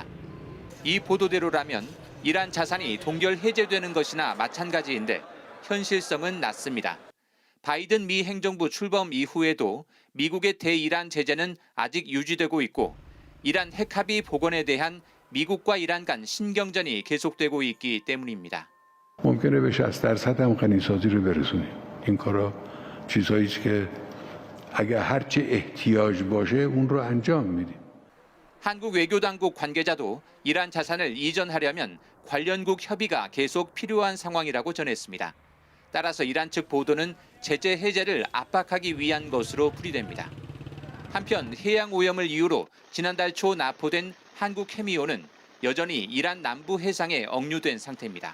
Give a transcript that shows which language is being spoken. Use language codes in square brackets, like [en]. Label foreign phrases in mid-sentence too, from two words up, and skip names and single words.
[ko] 이 보도대로라면 이란 자산이 동결 해제되는 것이나 마찬가지인데 현실성은 낮습니다. 바이든 미 행정부 출범 이후에도 미국의 대이란 제재는 아직 유지되고 있고 이란 핵합의 복원에 대한 미국과 이란 간 신경전이 계속되고 있기 때문입니다. [fa] ممکنه به 60% هم غنیسازی رو برسونیم. این کارا چیزهایی که اگه هر چه احتیاج باشه اون رو انجام میدیم. [ko] 한국 외교당국 관계자도 이란 자산을 이전하려면 관련국 협의가 계속 필요한 상황이라고 전했습니다. 따라서 이란 측 보도는 제재 해제를 압박하기 위한 것으로 풀이됩니다. 한편 해양 오염을 이유로 지난달 초 납포된 한국 해미호는 여전히 이란 남부 해상에 억류된 상태입니다.